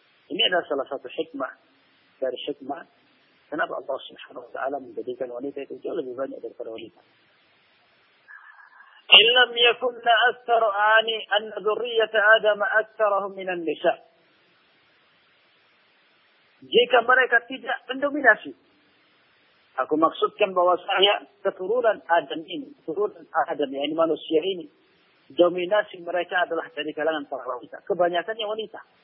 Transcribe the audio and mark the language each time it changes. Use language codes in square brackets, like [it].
[id] Ini adalah salah satu hikmah dari hikmah kenapa Allah Subhanahu wa taala menjadikan wanita itu jauh lebih banyak daripada wanita. [ar] إن لم يكن أكثر عني أن ذرية آدم أكثرهم من النساء. [id] Jika mereka tidak mendominasi, aku maksudkan bahwa saya keturunan Adam ini, keturunan Adam yang manusia ini, dominasi mereka adalah dari kalangan para wanita. Kebanyakannya wanita.